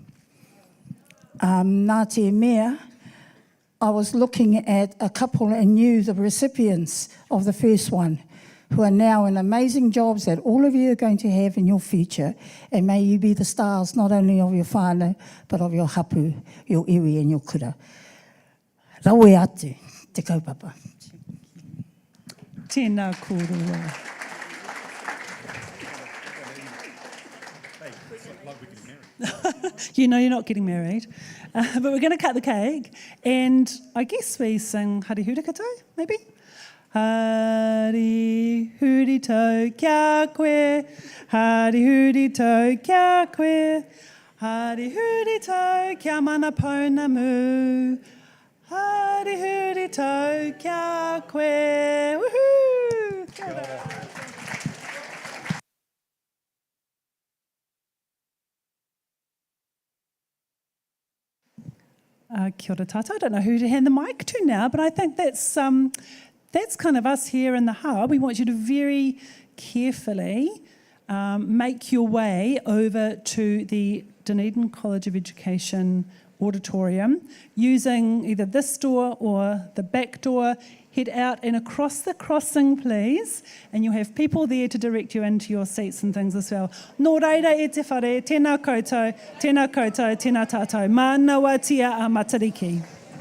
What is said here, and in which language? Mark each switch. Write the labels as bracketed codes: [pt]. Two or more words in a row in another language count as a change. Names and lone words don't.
[mi] Nā te mea, [en] I was looking at a couple and knew the recipients of the first one, who are now in amazing jobs that all of you are going to have in your future, and may you be the stars not only of your whānau, but of your hapu, your iwi and your kura. [mi] Rawe atu, te kaupapa. Tēnā kōrua. [en] You know you're not getting married. But we're going to cut the cake. And I guess we sing [mi] Hari Huri Kato, [en] maybe? [mi] Hari Huri Tau Kia Koe, Hari Huri Tau Kia Koe, Hari Huri Tau Kia Mana Pounamu, Hari Huri Tau Kia Koe. Woohoo! Kia ora. Kia ora tātou. [en] I don't know who to hand the mic to now, but I think that's kind of us here in the hub. We want you to very carefully make your way over to the Dunedin College of Education auditorium using either this door or the back door. Head out and across the crossing, please, and you'll have people there to direct you into your seats and things as well. [mi] Nō reira e te whare, tēnā koutou, tēnā tātou, mana watia a matariki.